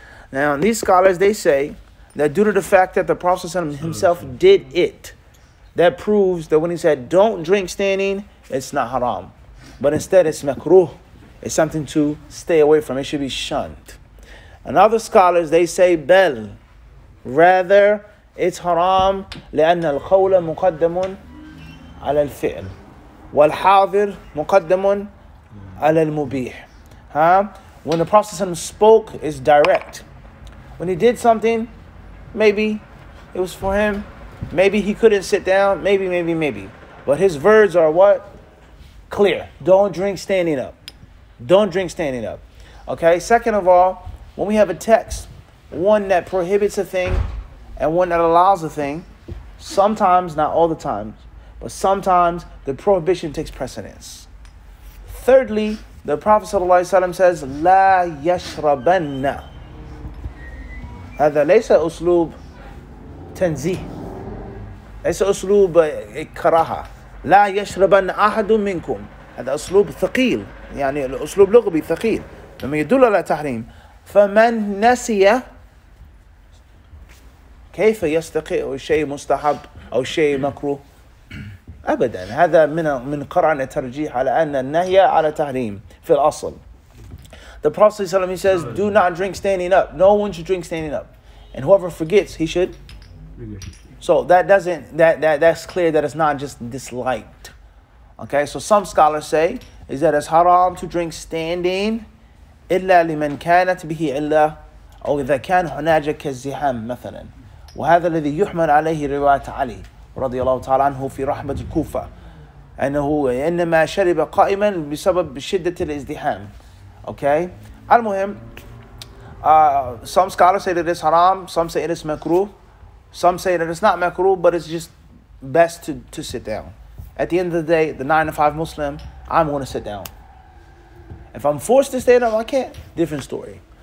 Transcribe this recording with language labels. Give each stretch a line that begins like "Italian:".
English: Now, these scholars, they say that due to the fact that the Prophet himself did it, that proves that when he said, don't drink standing, it's not haram. But instead, it's makruh. It's something to stay away from. It should be shunned. And other scholars, they say, bel. Rather, it's haram
Arabic: لأن القول مقدم على الفعل والحاضر مقدم على المبيح.
English: When the Prophet spoke, it's direct. When he did something, maybe it was for him. Maybe he couldn't sit down. Maybe. But his words are what? Clear. Don't drink standing up. Don't drink standing up. Okay? Second of all, when we have a text, one that prohibits a thing and one that allows a thing, sometimes, not all the time, but sometimes the prohibition takes precedence. Thirdly, the Prophet ﷺ says,
Arabic: لا يشربن. هذا ليس أسلوب تنزيه. ليس أسلوب كراهة. لا يشربن أحد منكم. هذا أسلوب ثقيل. يعني الأسلوب لغوي ثقيل. لما يدل على تحريم. فمن نسي كيف يستقي شيء مستحب أو شيء مكروه؟ أبدا. هذا من قرن الترجيح على أن النهي على تحريم في الأصل.
English: The Prophet ﷺ, he says, do not drink standing up. No one should drink standing up. And whoever forgets, he should. So that's clear that it's not just disliked. Okay, so some scholars say is that it's haram to drink standing
Arabic: إلا لمن كانت به إلا أو إذا كان هناك كالزحام مثلا. وهذا الذي يحمل عليه رواية علي رضي الله تعالى عنه في رحمة الكوفة أنه إنما شرب قائما بسبب شدة الازدحام.
English: Okay,
Arabic: المهم,
English: some scholars say that it's haram, some say it is makruh, some say that it's not makruh, but it's just best to sit down. At the end of the day, the 9 to 5 Muslim, I'm going to sit down. If I'm forced to stand up, I can't. Different story.